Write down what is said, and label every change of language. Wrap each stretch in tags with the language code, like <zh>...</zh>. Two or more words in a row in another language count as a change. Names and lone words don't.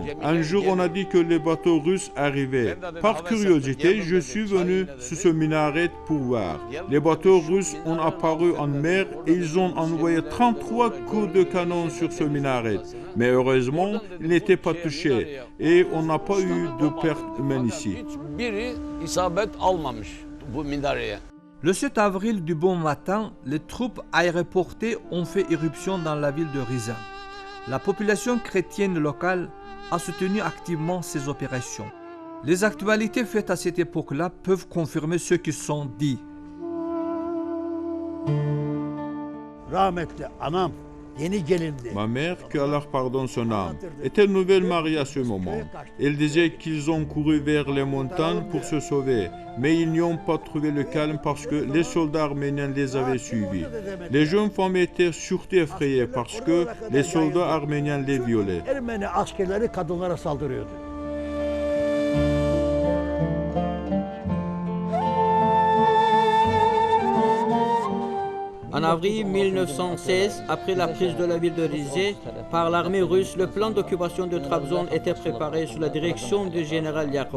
<fr>Un jour, on a dit que les bateaux russes arrivaient. Par curiosité, je suis venu sur ce minaret pour voir. Les bateaux russes ont apparu en mer et ils ont envoyé 33 coups de canon sur ce minaret. Mais heureusement, ils n'étaient pas touchés et on n'a pas eu de pertes humaines ici.</fr> <tr>Biri isabet almamış bu minareye.</tr> <fr>Le 7 avril du bon matin, les troupes aéroportées ont fait irruption dans la ville de Rize. La population chrétienne locale a soutenu activement ces opérations. Les actualités faites à cette époque-là peuvent confirmer ce qui sont dit.</fr> <tr>Rahmetli anam yeni gelindi.</tr> <fr>Ma mère, que Allah pardonne son âme, était nouvelle mariée à ce moment. Elle disait qu'ils ont couru vers les montagnes pour se sauver, mais ils n'y ont pas trouvé le calme parce que les soldats arméniens les avaient suivis. Les jeunes femmes étaient surtout effrayées parce que les soldats arméniens les violaient.</fr> <tr>Ermeni askerleri kadınlara saldırıyordu.</tr> <fr>En avril 1916, après la prise de la ville de Rize par l'armée russe, le plan d'occupation de Trabzon était préparé sous la direction du général Yakov.</fr>